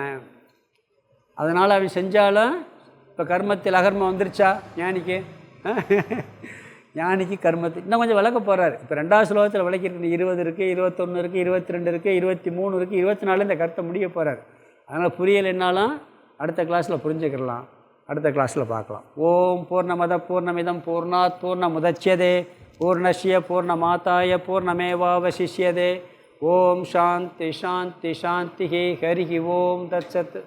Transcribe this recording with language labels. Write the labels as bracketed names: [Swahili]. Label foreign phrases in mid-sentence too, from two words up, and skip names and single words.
[Tamil] அதனால் அவன் செஞ்சாலும் இப்போ கர்மத்தில் அகர்மம் வந்துருச்சா ஞானிக்கு? ஞானிக்கு கர்மத்தில் இன்னும் கொஞ்சம் விளக்க போகிறார். இப்போ 2வது ஸ்லோகத்தில் விளக்கிருக்கு. 20 இருக்குது, 21 இருக்குது, 22 இருக்குது, 23 இருக்குது, 24 இந்த கருத்தை முடிய போகிறார். அதனால் புரியலைன்னாலும் அடுத்த கிளாஸில் புரிஞ்சுக்கிடலாம், அடுத்த கிளாஸில் பார்க்கலாம். [Sanskrit] ओम् पूर्णमदः पूर्णमिदं पूर्णात् पूर्णमुदच्यते पूर्णस्य पूर्णमादाय पूर्णमेवावशिष्यते. ओम् शान्ति शान्ति शान्ति. हरि ओम् तत्सत्.